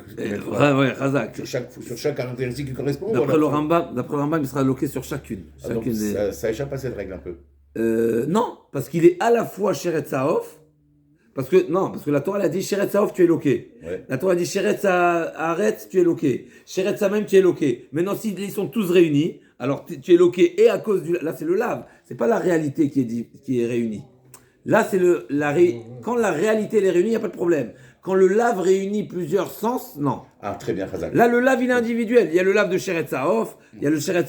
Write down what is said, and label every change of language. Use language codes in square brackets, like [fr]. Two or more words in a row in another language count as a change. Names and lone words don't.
[fr] Ouais, Razak. sur chaque caractéristique qui correspond. D'après le Rambam, il sera loqué sur chacune. Donc ça échappe à cette règle un peu. Non, parce qu'il est à la fois [he] שרץ העוף, [fr] parce que la Torah elle a dit [he] שרץ העוף, [fr] tu es loqué. Ouais. La Torah a dit [he] שרץ הארץ, [fr] tu es loqué. [he] שרץ המים, [fr] tu es loqué. Maintenant, s'ils sont tous réunis, alors tu es loqué et à cause là c'est le lave, c'est pas la réalité qui est réunie. Là c'est quand la réalité elle est réunie, il n'y a pas de problème. Quand le lave réunit plusieurs sens, non. Ah, très bien, Khazak. Là, le lave, il est individuel. Il y a le lave de [he] שרץ העוף, [fr] il y a le Sheretz